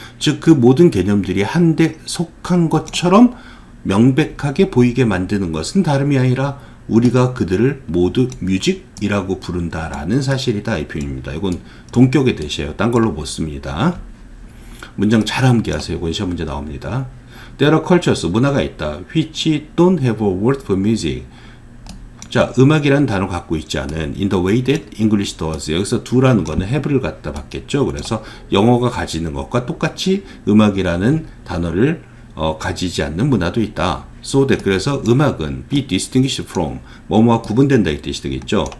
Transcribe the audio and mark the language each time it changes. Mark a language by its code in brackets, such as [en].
[ko] 즉 그 모든 개념들이 한데 속한 것처럼 명백하게 보이게 만드는 것은 다름이 아니라 우리가 그들을 모두 뮤직이라고 부른다라는 사실이다, 이 표현입니다. 이건 동격의 대시예요. 딴 걸로 못 씁니다. 문장 잘 암기하세요. 이건 시험 문제 나옵니다. [en] There are cultures, [ko] 문화가 있다. [en] which don't have a word for music. [ko] 자, 음악이라는 단어를 갖고 있지 않은 [en] in the way that English does. [ko] 여기서 do라는 거는 have를 갖다 받겠죠. 그래서 영어가 가지는 것과 똑같이 음악이라는 단어를 가지지 않는 문화도 있다. So that, 그래서 음악은 [en] be distinguished from, [ko] 뭐뭐와 구분된다 이 뜻이 되겠죠.